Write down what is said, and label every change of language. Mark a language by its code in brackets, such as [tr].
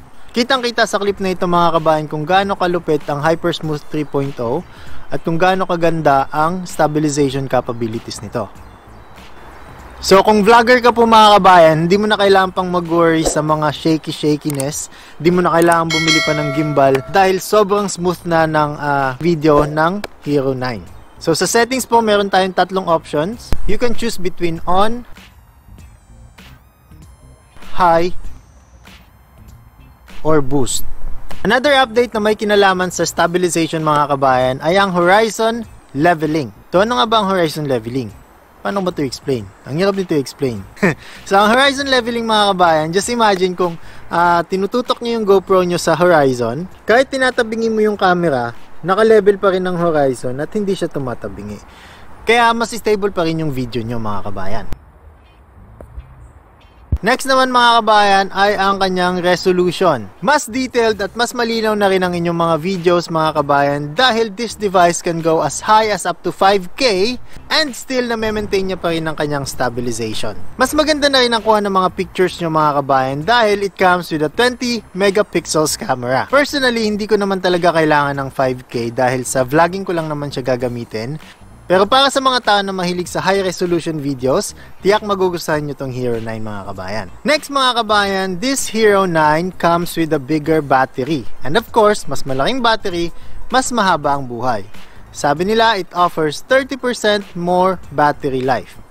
[tl] Kitang-kita sa clip na ito mga kabayan kung gaano kalupit ang HyperSmooth 3.0 at kung gaano kaganda ang stabilization capabilities nito. So kung vlogger ka po mga kabayan, hindi mo na kailangan pang mag-worry sa mga shakiness, hindi mo na kailangan bumili pa ng gimbal dahil sobrang smooth na ng video ng Hero 9. So sa settings po, meron tayong 3 options. [en] You can choose between on, high, or boost. [tl] Another update na may kinalaman sa stabilization mga kabayan ay ang horizon leveling. So ano nga ba ang horizon leveling? Paano ba ito i-explain? Ang hirap nito i-explain. So, ang horizon leveling mga kabayan, [en] just imagine [tl] kung tinututok nyo yung GoPro nyo sa horizon, kahit tinatabingin mo yung camera, naka-level pa rin ng horizon at hindi siya tumatabingi. Kaya mas stable pa rin yung video nyo mga kabayan. Next naman mga kabayan ay ang kanyang resolution. Mas detailed at mas malinaw na rin ang inyong mga videos mga kabayan dahil [en] this device can go as high as up to 5K [tl] and still na-maintain niya pa rin ang kanyang stabilization. Mas maganda na rin ang kuha ng mga pictures nyo mga kabayan dahil [en] it comes with a 20 megapixels camera. [tl] Personally, hindi ko naman talaga kailangan ng 5K dahil sa vlogging ko lang naman siya gagamitin. Pero para sa mga tao na mahilig sa high resolution videos, tiyak magugustuhan nyo tong Hero 9 mga kabayan. [en] Next [tl] mga kabayan, [en] this Hero 9 comes with a bigger battery. And of course, [tl] mas malaking battery, mas mahaba ang buhay. Sabi nila, [en] it offers 30% more battery life.